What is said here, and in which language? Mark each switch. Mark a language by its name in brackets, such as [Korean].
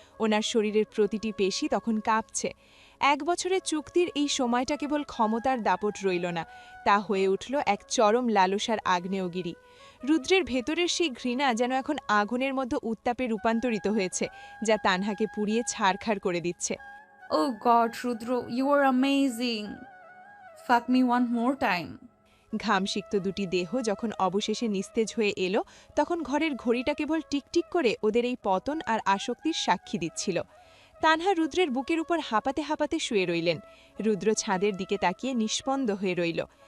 [Bangla] ওনার শরীরের প্রতিটি পেশি তখন কাঁপছে। 1 বছরের চুক্তির এই সময়টা কেবল ক্ষমতার দাপট রইল না, তা হয়ে উঠল এক চরম লালসার আগ্নেয়গিরি। রুদ্রের ভেতরের সেই ঘৃণা যেন এখন আগুনের মধ্যে উত্তাপে রূপান্তরিত হয়েছে, যা তানহাকে পুড়িয়ে ছারখার করে দিচ্ছে। [English] Oh God, Rudro, you are amazing. Fuck me one more time. [Bangla] ঘামসিক্ত দুটি দেহ যখন অবশেষে নিস্তেজ হয়ে এলো, তখন ঘরের ঘড়িটা কেবল টিকটিক করে ওদের এই পতন আর আসক্তির সাক্ষী দিচ্ছিল। তানহা রুদ্রের বুকের উপর হাঁপাতে হাঁপাতে শুয়ে রইলেন। রুদ্র ছাদের দিকে তাকিয়ে নিষ্পন্দ হয়ে রইল।